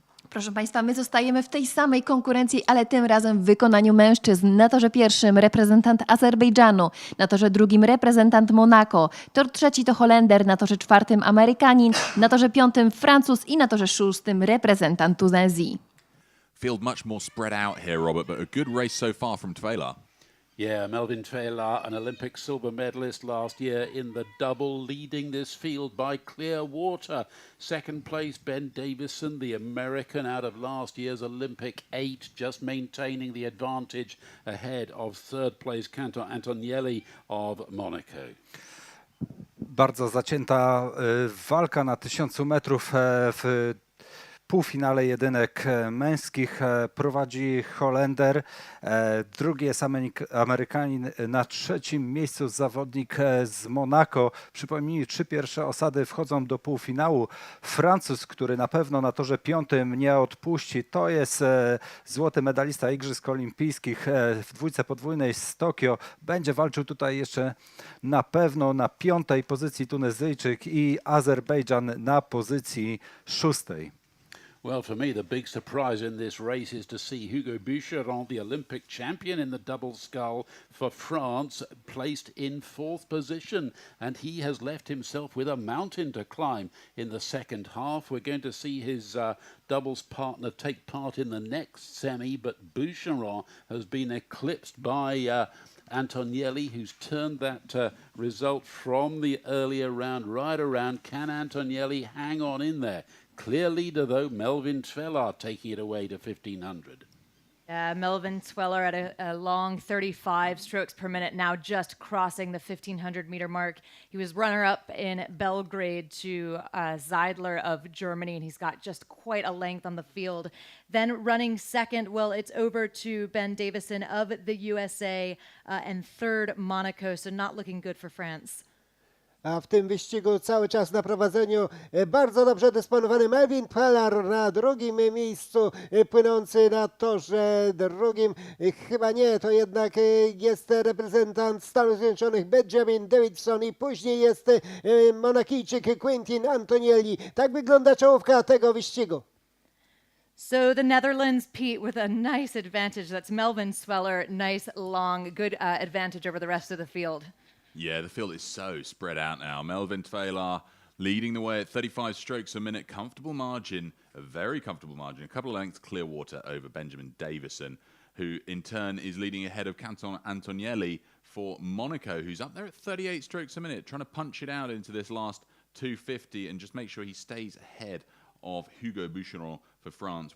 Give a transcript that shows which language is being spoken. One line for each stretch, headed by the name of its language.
Polish: Proszę Państwa, my zostajemy w tej samej konkurencji, ale tym razem w wykonaniu mężczyzn. Na torze pierwszym reprezentant Azerbejdżanu, na torze drugim reprezentant Monako, tor trzeci to Holender, na torze czwartym Amerykanin, na torze piątym Francuz i na torze szóstym reprezentant Tunezji.
English: Field much more spread out here, Robert, but a good race so far from Tvela. Yeah, Melvin Taylor, an Olympic silver medalist last year in the double, leading this field by clear water. Second place, Ben Davison, the American out of last year's Olympic 8, just maintaining the advantage ahead of third place, Cantor Antonielli of Monaco.
Polish: Bardzo zacięta walka na 1000 metrów w półfinale jedynek męskich. Prowadzi Holender, drugi jest Amerykanin, na trzecim miejscu zawodnik z Monako. Przypomnijmy, 3 pierwsze osady wchodzą do półfinału. Francuz, który na pewno na torze piątym nie odpuści, to jest złoty medalista Igrzysk Olimpijskich w dwójce podwójnej z Tokio. Będzie walczył tutaj jeszcze na pewno na 5. pozycji Tunezyjczyk i Azerbejdżan na pozycji 6.
English: Well, for me, the big surprise in this race is to see Hugo Boucheron, the Olympic champion in the double scull for France, placed in 4th position. And he has left himself with a mountain to climb in the second half. We're going to see his doubles partner take part in the next semi, but Boucheron has been eclipsed by Antonielli, who's turned that result from the earlier round right around. Can Antonielli hang on in there? Clear leader, though, Melvin Tvelar taking it away to 1500. Melvin Zweller at a long 35 strokes per minute, now just crossing the 1,500 meter mark. He was runner-up in Belgrade to Zeidler of Germany, and he's got just quite a length on the field. Then running second, well, it's over to Ben Davison of the USA, and third, Monaco, so not looking good for France.
Polish: A w tym wyścigu cały czas na prowadzeniu bardzo dobrze dysponowany Melvin Peller na drugim miejscu, płynący na torze drugim. Chyba nie, to jednak jest reprezentant Stanów Zjednoczonych Benjamin Davidson i później jest Monakijczyk Quentin Antonielli. Tak wygląda czołówka tego wyścigu.
English: So the Netherlands, Pete, with a nice advantage. That's Melvin Zweller, nice, long, good advantage over the rest of the field. Yeah, the field is so spread out now. Melvin Tveilar leading the way at 35 strokes a minute. Comfortable margin, a very comfortable margin. A couple of lengths clear water over Benjamin Davison, who in turn is leading ahead of Canton Antonielli for Monaco, who's up there at 38 strokes a minute, trying to punch it out into this last 250 and just make sure he stays ahead of Hugo Boucheron for France.